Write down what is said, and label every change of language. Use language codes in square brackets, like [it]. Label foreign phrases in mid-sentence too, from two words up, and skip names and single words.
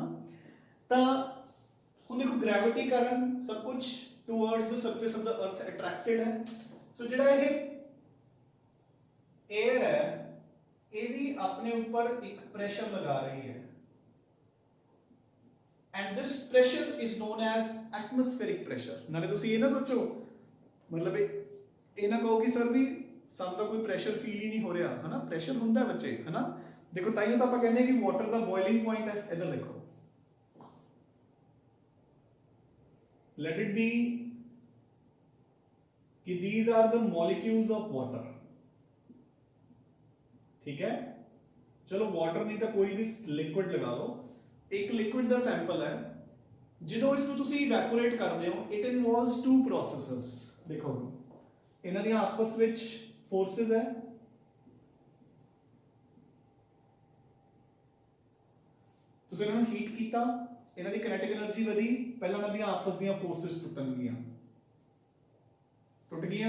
[pa] ਤਾਂ ਹੁਣ ਦੇਖੋ ਗ੍ਰੈਵਿਟੀ ਕਾਰਨ [hi] सब कुछ [en] towards the surface of the earth attracted है। [pa] सो ਜਿਹੜਾ ਇਹ एयर है ਇਹ ਵੀ ਆਪਣੇ ਉੱਪਰ ਇੱਕ ਪ੍ਰੈਸ਼ਰ ਲਗਾ ਰਹੀ ਹੈ [en] and this pressure is known as atmospheric pressure। [pa] ਨਾਲੇ ਤੁਸੀਂ ਇਹ ਨਾ ਸੋਚੋ मतलब ਇਹ ਨਾ ਕਹੋ ਕਿ ਸਰ ਵੀ ਸਾਨੂੰ ਤਾਂ ਕੋਈ ਪ੍ਰੈਸ਼ਰ ਫੀਲ ਹੀ ਨਹੀਂ ਹੋ ਰਿਹਾ, ਹੈ ਨਾ? ਪ੍ਰੈਸ਼ਰ ਹੁੰਦਾ ਹੈ ਬੱਚੇ, ਹੈ ਨਾ? ਦੇਖੋ ਤਾਂ ਹੀ ਤਾਂ ਆਪਾਂ ਕਹਿੰਦੇ ਕਿ ਵਾਟਰ ਦਾ ਬੋਇਲਿੰਗ ਪੁਆਇੰਟ ਹੈ। ਇਧਰ ਦੇਖੋ, [en] let it be कि these are the molecules of water, [hi] ठीक है? चलो वाटर नहीं तो कोई भी लिक्विड लगा लो। एक लिक्विड ਦਾ सैंपल है, [pa] ਜਦੋਂ ਇਸ ਨੂੰ ਤੁਸੀਂ ਇਵੈਪੋਰੇਟ ਕਰਦੇ ਹੋ [en] it involves two processes. [pa] ਦੇਖੋ ਇਹਨਾਂ ਦੀਆਂ ਆਪਸ ਵਿੱਚ ਫੋਰਸਸ ਹੈ, ਤੁਸੀਂ ਇਹਨਾਂ ਨੂੰ ਹੀਟ ਕੀਤਾ, ਇਹਨਾਂ ਦੀ [en] kinetic energy [pa] ਵਧੀ, ਪਹਿਲਾਂ ਇਹਨਾਂ ਦੀਆਂ ਆਪਸ ਦੀਆਂ ਫੋਰਸਸ ਟੁੱਟ ਗਈਆਂ।